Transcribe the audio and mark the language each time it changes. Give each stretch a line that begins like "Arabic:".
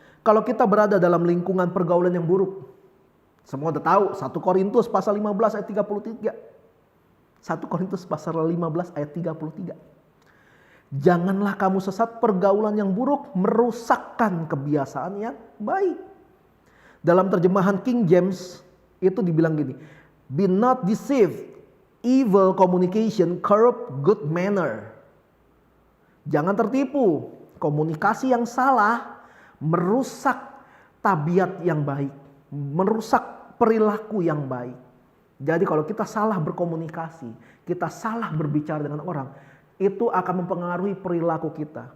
Indonesian: Kalau kita berada dalam lingkungan pergaulan yang buruk. Semua udah tahu 1 Korintus pasal 15 ayat 33. 1 Korintus pasal 15 ayat 33. Janganlah kamu sesat, pergaulan yang buruk merusakkan kebiasaan yang baik. Dalam terjemahan King James itu dibilang gini.
English: Be not deceived, evil communication corrupt good manner.
Indonesian: Jangan tertipu, komunikasi yang salah merusak tabiat yang baik. Merusak perilaku yang baik. Jadi kalau kita salah berkomunikasi, kita salah berbicara dengan orang, itu akan mempengaruhi perilaku kita.